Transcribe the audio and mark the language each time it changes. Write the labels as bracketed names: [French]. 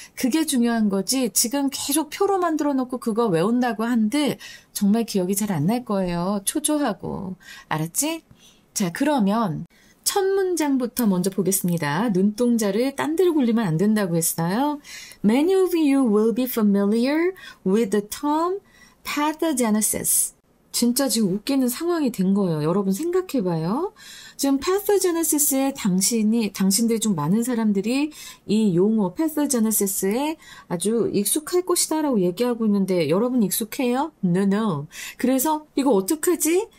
[Korean] 그게 중요한 거지 지금 계속 표로 만들어 놓고 그거 외운다고 한들 정말 기억이 잘 안 날 거예요. 초조하고. 알았지? 자, 그러면 첫 문장부터 먼저 보겠습니다. 눈동자를 딴 데로 굴리면 안 된다고 했어요. [English] Many of you will be familiar with the term pathogenesis. [Korean] 진짜 지금 웃기는 상황이 된 거예요. 여러분 생각해봐요. 지금 pathogenesis에 당신들 중 많은 사람들이 이 용어 pathogenesis에 아주 익숙할 것이다라고 얘기하고 있는데 여러분 익숙해요? No. 그래서 이거 어떡하지?